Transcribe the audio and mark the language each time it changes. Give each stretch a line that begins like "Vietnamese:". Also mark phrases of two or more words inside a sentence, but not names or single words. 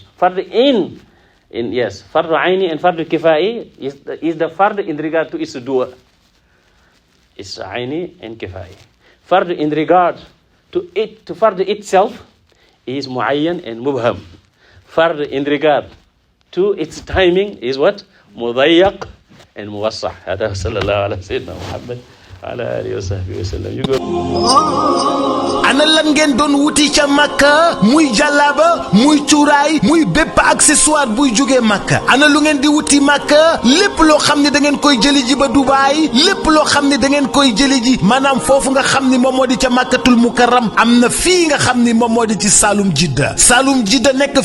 English: Fard in yes, fard ayni and fard kifai is the fard in regard to its dua. It's ayni and kifai. Fard in regard to fard itself is muayyan and mubham. Fard in regard to its timing is what? Mudayyak and muwassah.
Arabic: هذا صلى الله على سيدنا محمد على آله وصحبه وسلم.
Wolof: ana lan ngeen doon wuti ca Makka muy jàllaaba muy cuuraay muy bépp accessoire buy jógee Makka ana lu ngeen di wuti Makka lépp loo xam ne da ngeen koy jëli ji ba Dubaay lépp loo xam ne da ngeen koy jëli ji maanaam foofu nga xam ni moom moo di ca Makkatul Mukarram am na fii nga xam ni moom moo di ci Saloum Jidda Saloum Jidda nekk